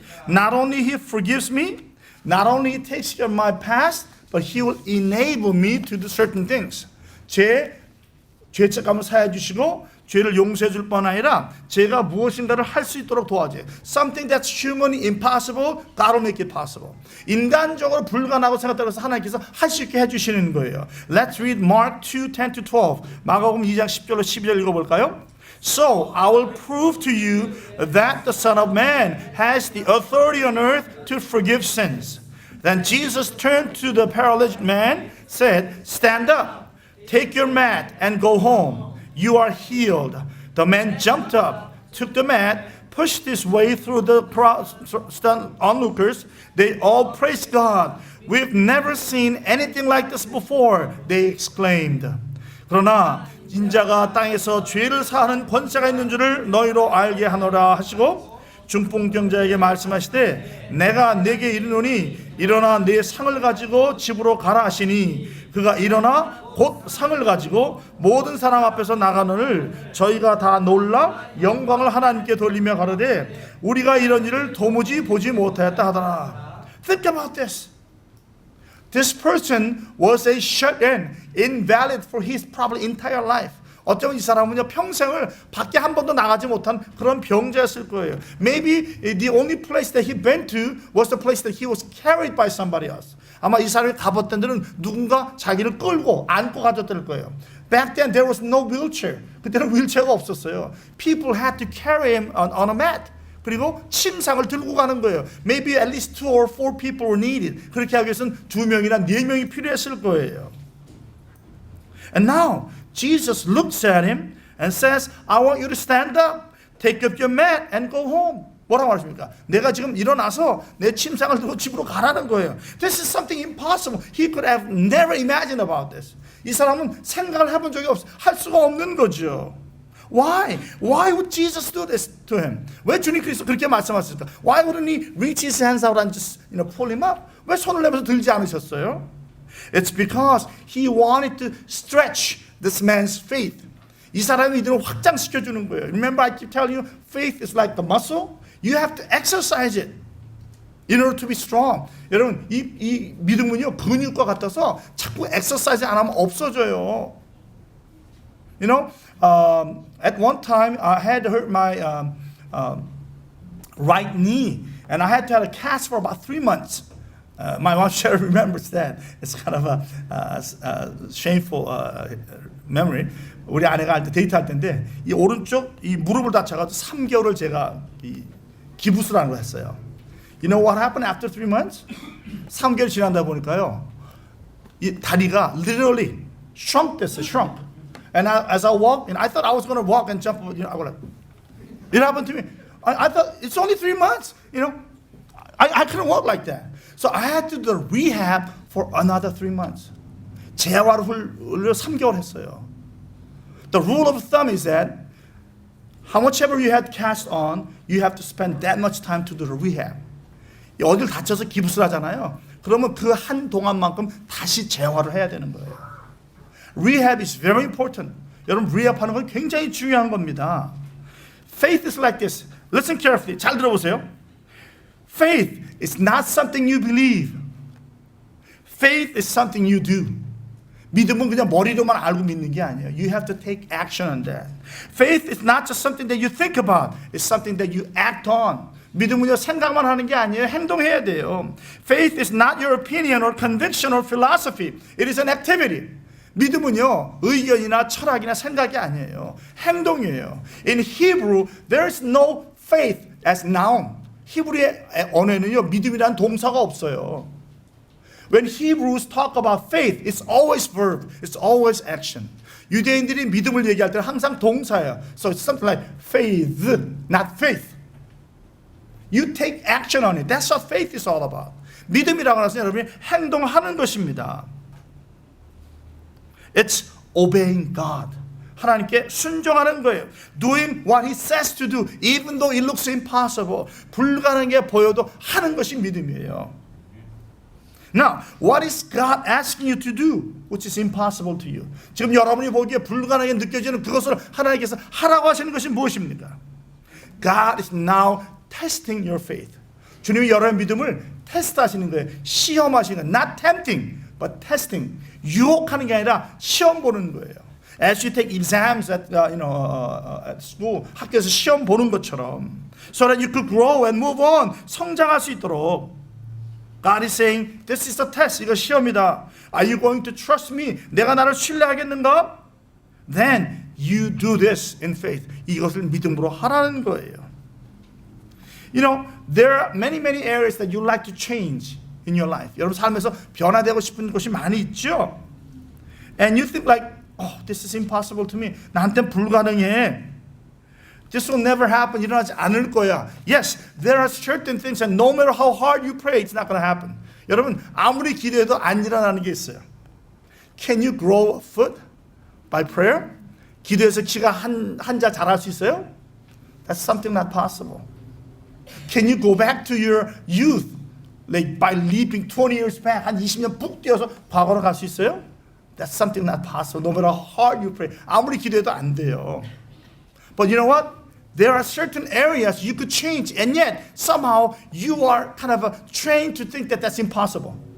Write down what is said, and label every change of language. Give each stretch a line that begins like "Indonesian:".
English: Not only He forgives me, not only He takes care of my past, but He will enable me to do certain things.
Korean: 제 죄책감을 사해 주시고 죄를 용서해 줄 뿐 아니라 제가 무엇인가를 할 수 있도록 도와줘요.
English: Something that's humanly impossible, God will make it possible.
Korean: 인간적으로 불가능하고 생각되어서 하나님께서 할 수 있게 해주시는 거예요.
English: Let's read Mark 2:10-12.
Korean: 마가복음 2장 10절로 12절 읽어볼까요?
English: So I will prove to you that the Son of Man has the authority on earth to forgive sins. Then Jesus turned to the paralytic man, said, Stand up, take your mat and go home. You are healed. The man jumped up, took the mat, pushed his way through the crowd, onlookers. They all praised God. We've never seen anything like this before, they exclaimed.
Korean: 그러나 인자가 땅에서 죄를 사하는 권세가 있는 줄을 너희로 알게 하노라 하시고 중풍병자에게 말씀하시되 내가 네게 이르노니 일어나 네 상을 가지고 집으로 가라 하시니 그가 일어나 곧 상을 가지고 모든 사람 앞에서 나가노를 저희가 다 놀라 영광을 하나님께 돌리며 가로되 우리가 이런 일을 도무지 보지 못하였다 하더라.
English: Think about this. This person was a shut-in, invalid for his probably entire life.
Korean: 어쩌면 이 사람은요 평생을 밖에 한 번도 나가지 못한 그런 병자였을 거예요.
English: Maybe the only place that he went to was the place that he was carried by somebody else.
Korean: 아마 이 사람이 가봤던 데는 누군가 자기를 끌고 안고 가졌을 거예요.
English: Back then there was no wheelchair.
Korean: 그때는 휠체어가 없었어요.
English: People had to carry him on a mat.
Korean: 그리고 침상을 들고 가는 거예요.
English: Maybe at least 2 or 4 people were needed.
Korean: 그렇게 하기 위해서는 2명이나 4명이 필요했을 거예요.
English: And now Jesus looks at him and says, I want you to stand up, take up your mat and go home.
Korean: 뭐라고 하십니까? 내가 지금 일어나서 내 침상을 들고 집으로 가라는 거예요.
English: This is something impossible. He could have never imagined about this.
Korean: 이 사람은 생각을 해본 적이 없어. 할 수가 없는 거죠.
English: Why? Why would Jesus do this to him?
Korean: 왜 주님 그리스도 그렇게 말씀하셨을까?
English: Why wouldn't he reach his hands out and just pull him up?
Korean: 왜 손을 내면서 들지 않으셨어요?
English: It's because he wanted to stretch this man's faith.
Korean: 이 사람의 믿음을 확장시켜 주는 거예요.
English: Remember I keep telling you, faith is like the muscle. You have to exercise it in order to be strong.
Korean: 여러분 이 믿음은요 근육과 같아서 자꾸 exercise 안 하면 없어져요.
English: You know, at one time I had hurt my right knee, and I had to have a cast for about 3 months. My wife Sherry remembers that. It's kind of a shameful memory.
Korean: 우리 아내가 할 때 데이트할 때인데 이 오른쪽 이 무릎을 다쳐가지고 3개월을 제가 이 기부스라는 걸 했어요.
English: You know what happened after 3 months?
Korean: 3개월 지나다 보니까요, 이 다리가
English: literally shrunk
Korean: 됐어요.
English: Shrunk. And as I walked, and I thought I was going to walk and jump. I was like, it happened to me. I thought it's only 3 months. I couldn't walk like that. So I had to do the rehab for another 3 months.
Korean: 재활을 3개월 했어요.
English: The rule of thumb is that how much ever you had cast on, you have to spend that much time to do the rehab.
Korean: 어딜 다쳐서 기부스를 하잖아요. 그러면 그 한 동안만큼 다시 재활을 해야 되는 거예요.
English: Rehab is very important.
Korean: 여러분 rehab하는 건 굉장히 중요한 겁니다.
English: Faith is like this. Listen carefully.
Korean: 잘 들어보세요.
English: Faith is not something you believe. Faith is something you do.
Korean: 믿음은 그냥 머리로만 알고 믿는 게 아니에요.
English: You have to take action on that. Faith is not just something that you think about. It's something that you act on.
Korean: 믿음은요 생각만 하는 게 아니에요. 행동해야 돼요.
English: Faith is not your opinion or conviction or philosophy. It is an activity.
Korean: 믿음은요 의견이나 철학이나 생각이 아니에요. 행동이에요.
English: In Hebrew, there is no faith as noun.
Korean: 히브리의 언어에는요 믿음이란 동사가 없어요.
English: When Hebrews talk about faith, it's always verb, it's always action.
Korean: 유대인들이 믿음을 얘기할 때는 항상 동사예요.
English: So it's something like faith, not faith. You take action on it. That's what faith is all about.
Korean: 믿음이라고 해서 여러분이 행동하는 것입니다.
English: It's obeying God.
Korean: 하나님께 순종하는 거예요.
English: Doing what He says to do, even though it looks impossible.
Korean: 불가능한 게 보여도 하는 것이 믿음이에요.
English: Now, what is God asking you to do, which is impossible to you?
Korean: 지금 여러분이 보기에 불가능하게 느껴지는 그것을 하나님께서 하라고 하시는 것이 무엇입니까?
English: God is now testing your faith.
Korean: 주님이 여러분의 믿음을 테스트하시는 거예요. 시험하시는 거예요.
English: Not tempting, but testing.
Korean: 유혹하는 게 아니라 시험 보는 거예요.
English: As you take exams at at school,
Korean: 학교에서 시험 보는 것처럼,
English: so that you could grow and move on,
Korean: 성장할 수 있도록.
English: God is saying, this is a test.
Korean: 이거 시험이다.
English: Are you going to trust me?
Korean: 내가 나를 신뢰하겠는가?
English: Then you do this in faith.
Korean: 이것을 믿음으로 하라는 거예요.
English: You know, there are many areas that you like to change in your life.
Korean: 여러분 삶에서 변화되고 싶은 것이 많이 있죠.
English: And you think like, oh, this is impossible to me.
Korean: 나한테는 불가능해.
English: This will never happen.
Korean: 일어나지 않을 거야.
English: Yes, there are certain things and no matter how hard you pray, it's not going to happen.
Korean: 여러분 아무리 기도해도 안 일어나는 게 있어요.
English: Can you grow a foot by prayer?
Korean: 기도해서 키가 한자 자랄 수 있어요?
English: That's something not possible. Can you go back to your youth, like by leaping 20 years back,
Korean: 한 20년 푹 뛰어서 과거로 갈 수 있어요?
English: That's something not possible. No matter how hard you pray,
Korean: 아무리 기도해도 안 돼요.
English: But you know what? There are certain areas you could change, and yet somehow you are kind of trained to think that that's impossible.